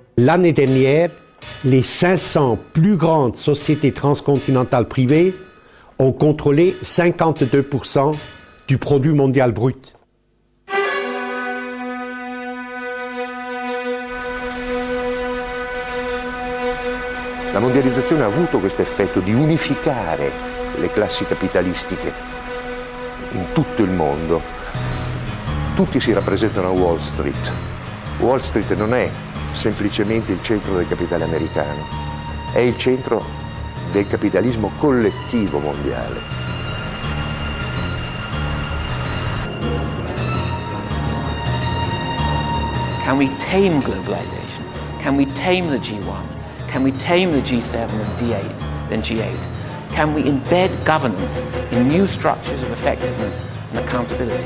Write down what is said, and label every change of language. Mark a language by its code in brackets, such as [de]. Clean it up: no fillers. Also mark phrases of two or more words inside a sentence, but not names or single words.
[fr] l'année dernière, les 500 plus grandes sociétés transcontinentales privées ont contrôlé 52% du produit mondial brut. [it] La mondializzazione ha avuto questo effetto di unificare le classi capitalistiche in tutto il mondo. Tutti si rappresentano a Wall Street. Wall Street non è semplicemente il centro del capitale americano, è il centro del capitalismo collettivo mondiale. [en] Can we tame globalization? Can we tame the G1? Can we tame the G7 and D8 and G8? Can we embed governance in new structures of effectiveness and accountability?